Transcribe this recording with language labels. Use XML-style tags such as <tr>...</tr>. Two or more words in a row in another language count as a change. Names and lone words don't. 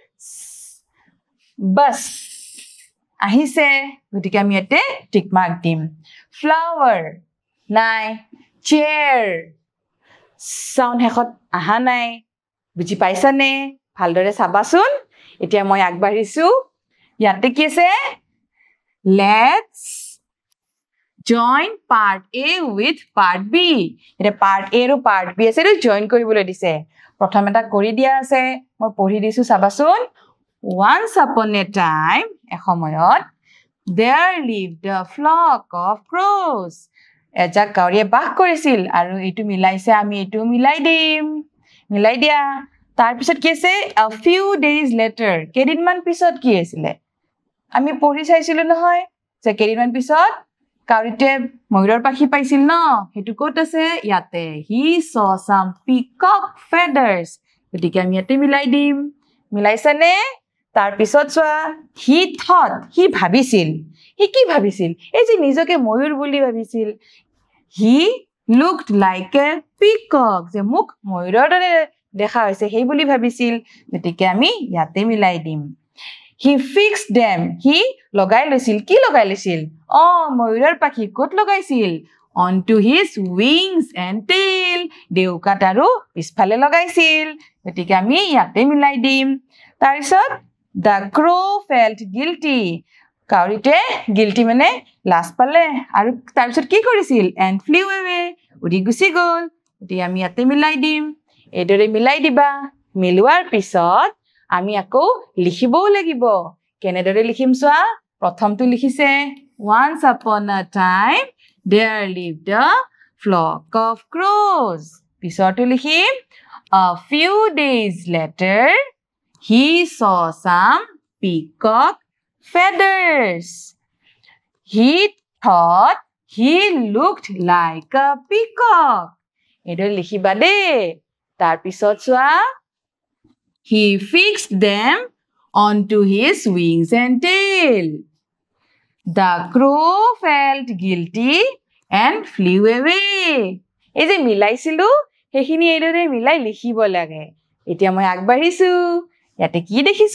<as>বাস আহিছে গতিকে আমি এতে টিক মাৰ্ক দিম ফ্লাৱাৰ নাই চেয়াৰ সাউন্ড হেখত আহা নাই বুজি পাইছানে ভালদৰে চাবাচোন এতিয়া মই আগবাঢ়িছো ইয়াতে কি আছে</as> <en>let's join part A with part B</en> <as>এটা</as> <en>part A</en> <as>আৰু</as> <en>part B</en> <as>আছে আৰু জয়েন কৰিবলৈ দিছে প্ৰথম এটা কৰি দিয়া আছে মই পঢ়ি দিছো চাবাচোন</as> <en>once upon a time</en> <as>এসময়ত</as> <en>there lived a flock of crows</en> <as>এজাক কাউৰীয়ে বাস কৰিছিল আৰু এইটো মিলাইছে আমি এইটো মিলাই দিয়া তাৰ পিছত কি আছে</as> <en>a few days later</en> <as>কেদিনমান পিছত কি আছিল আমি পঢ়ি চাইছিলো নহয় যে কেদিনমান পিছত কাউৰীতে ময়ূৰৰ পাখি পাইছিল ন হেতু ক'ত আছে ইয়াতে</as> <en>he saw some peacock feathers</en> <as>গতিকে আমি ইয়াতে মিলাই দিম মিলাইছানে তাৰ পিছত চোৱা</as> <en>he thought he</en> <as>ভাবিছিল he কি ভাবিছিল এই যে নিজকে ময়ূৰ বুলি ভাবিছিল</as> <en>he looked like a peacock</en> <as>যে মুখ ময়ূৰৰ দৰে দেখা হৈছে সেই বুলি ভাবিছিল গতিকে আমি ইয়াতে মিলাই দিম</as> <en>he fixed them</en> <as>he লগাই লৈছিল কি লগাই লৈছিল ময়ূৰৰ পাখি ক'ত লগাইছিল</as> <en>onto his wings and tail</en> <as>দেউকাত আৰু পিছফালে লগাইছিল গতিকে আমি ইয়াতে মিলাই দিম তাৰ পিছত</as> <en>the crow felt guilty</en> <as>কাউৰীতে guilty মানে লাজ পালে আৰু তাৰ পিছত কি কৰিছিল</as> <en>and flew away</en> <as>উৰি গুচি গ'ল গতিকে আমি ইয়াতে মিলাই দিম এদৰে মিলাই দিবা মিলোৱাৰ পিছত আমি আকৌ লিখিবও লাগিব কেনেদৰে লিখিম চোৱা প্ৰথমটো</as> <en>লিখিছে once upon a time there lived a flock of crows</en> <as>পিছৰটো লিখিম</as> <en>a few days later he saw some peacock feathers he thought he looked like a peacock</en> <as>এদৰে লিখিবা দে তাৰ পিছত চোৱা</as> <en>he fixed them onto his wings and tail. The crow felt guilty and flew away.</en> <as>এই যে মিলাইছিলো হেখিনি এদৰে মিলাই লিখিব লাগে এতিয়া মই আগবাঢ়িছো ইয়াতে কি দেখিছো</as>